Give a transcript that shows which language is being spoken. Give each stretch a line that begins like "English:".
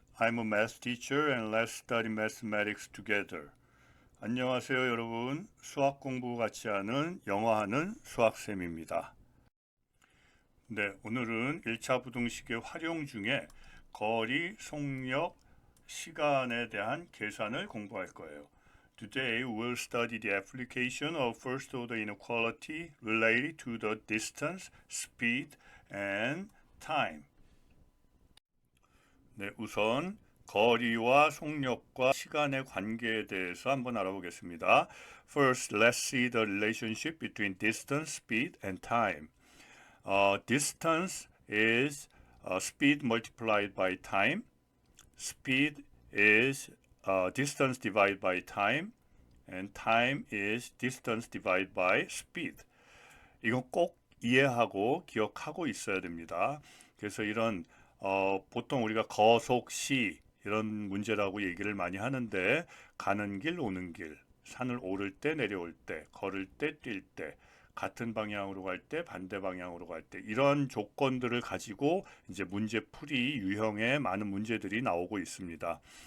English: I'm a math teacher and let's study mathematics together.
Korean: 안녕하세요 여러분. 수학 공부 같이 하는 영어하는 수학쌤입니다. 네, 오늘은 1차 부등식의 활용 중에 거리, 속력, 시간에 대한 계산을 공부할 거예요.
English: Today we'll study the application of first order inequality related to the distance, speed, and time.
Korean: 네, 우선 거리와 속력과 시간의 관계에 대해서 한번 알아보겠습니다.
English: First, let's see the relationship between distance, speed, and time. Distance is speed multiplied by time. Speed is distance divided by time. And time is distance divided by speed.
Korean: 이건 꼭 이해하고 기억하고 있어야 됩니다. 그래서 이런 보통 우리가 거속시 이런 문제라고 얘기를 많이 하는데 가는 길 오는 길 산을 오를 때 내려올 때 걸을 때 뛸 때 같은 방향으로 갈 때 반대 방향으로 갈 때 이런 조건들을 가지고 이제 문제풀이 유형의 많은 문제들이 나오고 있습니다.